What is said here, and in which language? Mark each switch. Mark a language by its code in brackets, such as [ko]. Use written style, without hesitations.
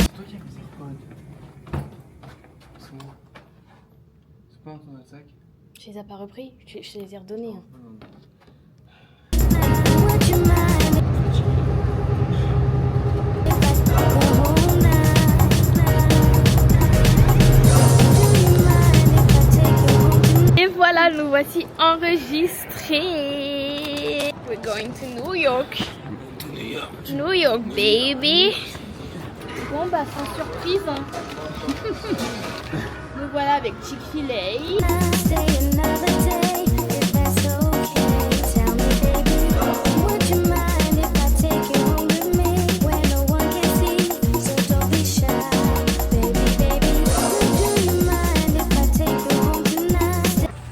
[fr] C'est toi qui as mis ça quoi? C'est moi. C'est pas dans ton sac? Je les ai pas repris, je les ai redonnés. Hein. [en] Would you mind if I the whole night? Do you mind if I take you home tonight? [fr] Et voilà, nous voici enregistrés. [en] We're going to New York. New York, baby. [fr] Bon bah sans surprise. Hein. Nous voilà avec Chick-fil-A. [en] Stay another day, if that's okay. Tell me, baby, would you mind if I take you home with me, where no one can see? So don't be shy, baby, baby. Do you mind if I take you home tonight?